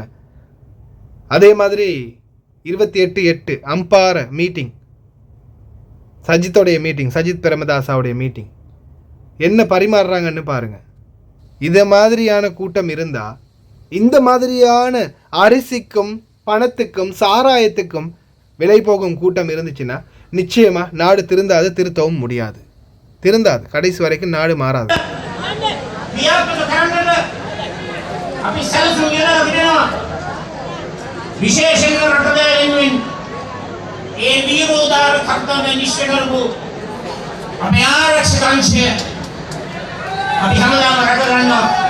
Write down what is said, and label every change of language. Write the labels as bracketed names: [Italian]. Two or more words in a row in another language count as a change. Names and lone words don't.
[Tamil] அதே மாதிரி 28/8 அம்பார மீட்டிங், சஜித் பிரேமதாசாவுடைய மீட்டிங் என்ன பரிமாறுறாங்கன்னு பாருங்கள். இதை மாதிரியான கூட்டம் இருந்தால், இந்த மாதிரியான அரிசிக்கும் பணத்துக்கும் சாராயத்துக்கும் விலை போகும் கூட்டம் இருந்துச்சுன்னா நிச்சயமாக நாடு திருத்தவும் முடியாது. கடைசி வரைக்கும் நாடு மாறாது. [Sinhala] විශේෂයෙන්ම රටදෑ වෙනුවෙන් ඒ වීරෝදාර කර්තව්‍ය නිශ්චය කරපු අපේ ආරක්ෂක අංශය අපි හැමදාම රැක ගන්නවා.